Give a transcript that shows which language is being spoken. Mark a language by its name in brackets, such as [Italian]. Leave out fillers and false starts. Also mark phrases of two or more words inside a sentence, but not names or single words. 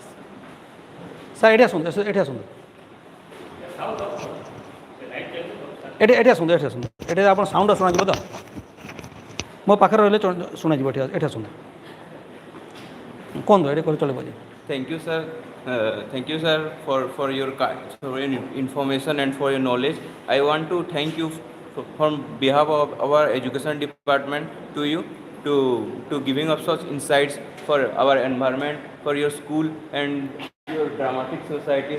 [Odia] सर ଏ ଆସତୁ ଏଠି ଆସନ୍ତୁ ଏଠି ଆପଣ ସାଉଣ୍ଡ ଶୁଣାଯିବ ତ ମୋ ପାଖରେ ରହିଲେ ଶୁଣାଯିବ ଏଠି ଆସନ୍ତୁ କୁହନ୍ତୁ ଏଠି କରି ଚଳିବ ଯେ [English] Thank you, sir. Thank you, sir, for your information and for your knowledge. I want to thank you from behalf of our education department to you to giving us such insights for our environment, for your school and your dramatic societies.